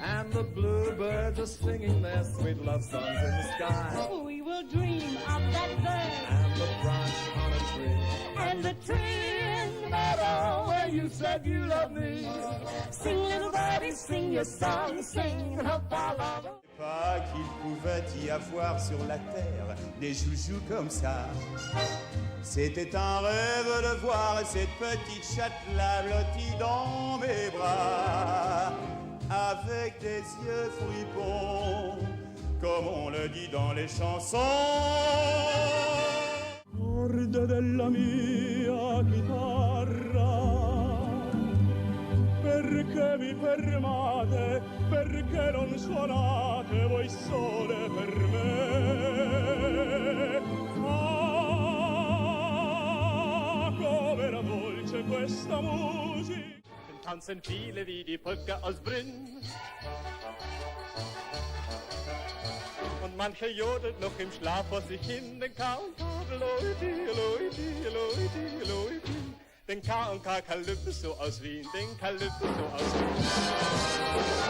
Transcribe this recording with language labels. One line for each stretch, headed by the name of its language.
English: And the bluebirds are singing their sweet love songs in the sky. We will dream of that bird And the branch on a tree. and the tree in the meadow Where you said you love me. Sing, little birdie, sing your song, sing, and hope our love.
French: Pas qu'il pouvait y avoir sur la terre des joujoux comme ça. C'était un rêve de voir cette petite chatte-là blottie dans mes bras, avec des yeux fripons, comme on le dit dans les chansons.
Italian: Corde della mia chitarra, perché vi fermate, perché non suonate voi sole per me? Ah, com'era dolce questa musica.
German: Den tanzen viele wie die Brücke aus Brünn. Und mancher jodelt noch im Schlaf vor sich hin, den K und K, Leute, Leute, Leute, Leute. Den K und K Kalypso aus Wien, den Kalypso aus Wien.